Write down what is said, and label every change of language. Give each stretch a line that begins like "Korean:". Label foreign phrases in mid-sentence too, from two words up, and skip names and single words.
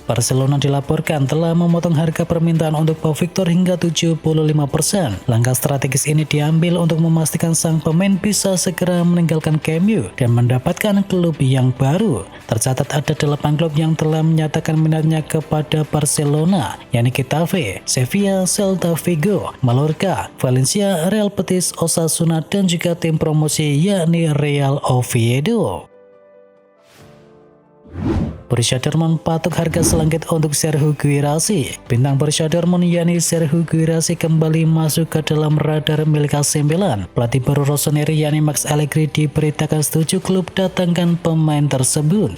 Indonesian: Barcelona dilaporkan telah memotong harga permintaan untuk Pau Victor hingga 75%. Langkah strategis ini diambil untuk memastikan sang pemain bisa segera meninggalkan Camp Nou dan mendapatkan klub yang baru. Tercatat ada 8 klub yang telah menyatakan minatnya kepada Barcelona, yakni Getafe, Sevilla, Celta Vigo, Mallorca, Valencia, Real Betis, Osasuna, dan juga tim promosi yakni Real Oviedo. Borussia Dortmund patok harga selangit untuk Serhou Guirassy. Bintang Borussia Dortmund yakni Serhou Guirassy kembali masuk ke dalam radar milik AC Milan. Pelatih baru Rossoneri yakni Max Allegri diberitakan setuju klub datangkan pemain tersebut.